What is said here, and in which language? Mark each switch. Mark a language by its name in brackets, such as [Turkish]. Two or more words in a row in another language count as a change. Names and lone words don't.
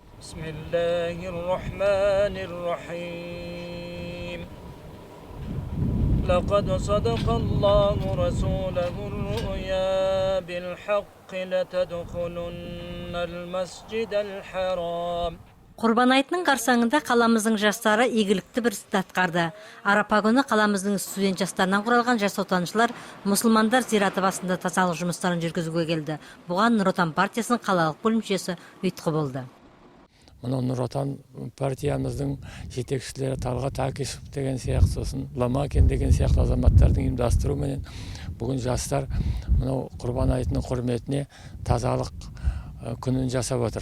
[Arabic] بسم الله الرحمن الرحيم لقد صدق الله رسوله الرؤيا بالحق لتدخلن المسجد الحرام. [Kazakh] Құрбан айтының қарсаңында қаламыздың жастары игілікті бір істі атқарды. Арапа күні қаламыздың студент жастарынан құралған жас отаншылар мұсылмандар зираты басында тазалық жұмыстарын жүргізуге келді. Бұған Нұр Отан партиясының қалалық бөлімшесі ұйытқы болды. Мұны Нұр Отан партиямыздың жетекшілері Талғат Акишев деген сияқты, сосын Ламакин деген сияқты азаматтардың ұйымдастыруымен бүгін жастар мынау Құрбан айтының құрметіне тазалық күнін жасап отыр.